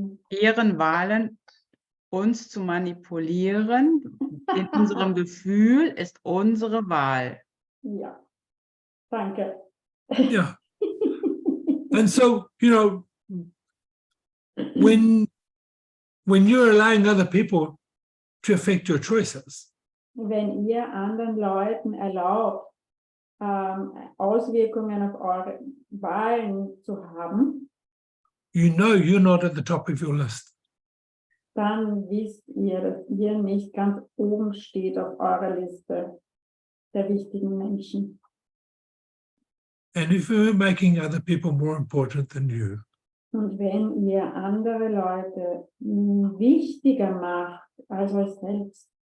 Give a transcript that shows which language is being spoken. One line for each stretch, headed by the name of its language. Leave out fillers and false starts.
German: Ihren Wahlen uns zu manipulieren in unserem Gefühl ist unsere Wahl. ja, danke.
English: Yeah. And so, when you're allowing other people to affect your choices,
German: Wenn ihr anderen Leuten erlaubt, Auswirkungen auf eure Wahlen zu haben,
English: you're not at the top of your list.
German: dann wisst ihr, dass ihr nicht ganz oben steht auf eurer Liste der wichtigen Menschen.
English: And if you're making other people more important than you,
German: Und wenn ihr andere Leute wichtiger macht als euch selbst,